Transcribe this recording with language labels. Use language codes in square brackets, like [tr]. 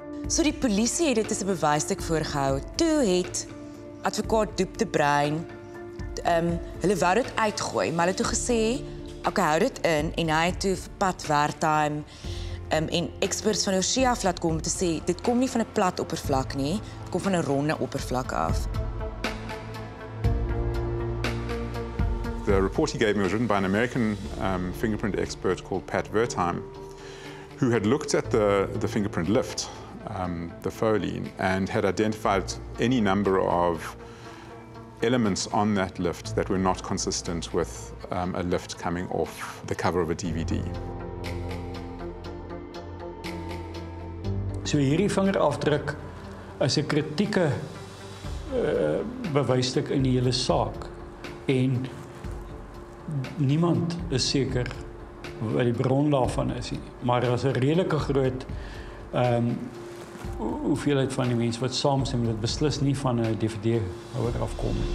[af] So die polisie het dit as 'n bewysstuk voorgehou. Toe het advokaat Doep de Bruin hulle wou dit uitgooi, maar hulle het toe gesê, okay, hou dit in, en hy het toe vir Pat Wertheim en experts van Oshia af laat kom om te sê, dit kom nie van 'n plat oppervlak nie, dit kom van 'n ronde oppervlak af. [en] The report he gave me was written by an American fingerprint expert called Pat Wertheim, who had looked at the fingerprint lift, the Foley, and had identified any number of elements on that lift that were not consistent with a lift coming off the cover of a DVD. [af] So hierdie vingerafdruk is 'n kritieke bewysstuk in die hele saak, en niemand is seker wat die bron daarvan is nie, maar daar is 'n redelike groot hoeveelheid van die mense wat saamstem dat dit beslis nie van 'n DVD-houer afkom.